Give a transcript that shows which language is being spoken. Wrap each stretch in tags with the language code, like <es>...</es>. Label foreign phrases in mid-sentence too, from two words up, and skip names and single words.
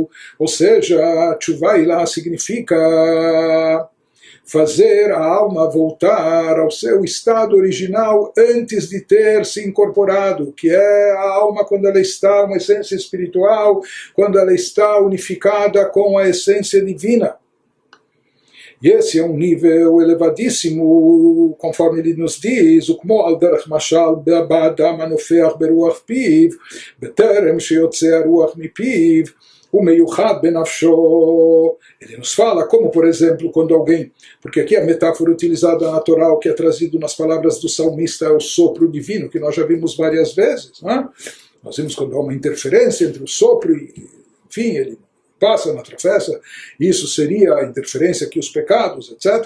<pt>Ou seja,</pt> <he>תשובה עילאה</he> <pt>significa fazer a alma voltar ao seu estado original antes de ter se incorporado, que é a alma quando ela está uma essência espiritual, quando ela está unificada com a essência divina. E esse é um nível elevadíssimo, conforme ele nos diz,</pt> <he>וכמו על דרך משל באדם הנופח ברוח פיו, בטרם שיוצא הרוח מפיו, ומיוחד בנפשו.</he> <pt>Ele nos fala como, por exemplo, quando alguém, porque aqui a metáfora utilizada na Torá, o que é trazido nas palavras do salmista, é o sopro divino, que nós já vimos várias vezes. Né? Nós vimos quando há uma interferência entre o sopro e, enfim, ele passa na travessa, isso seria a interferência que os pecados, etc.</pt>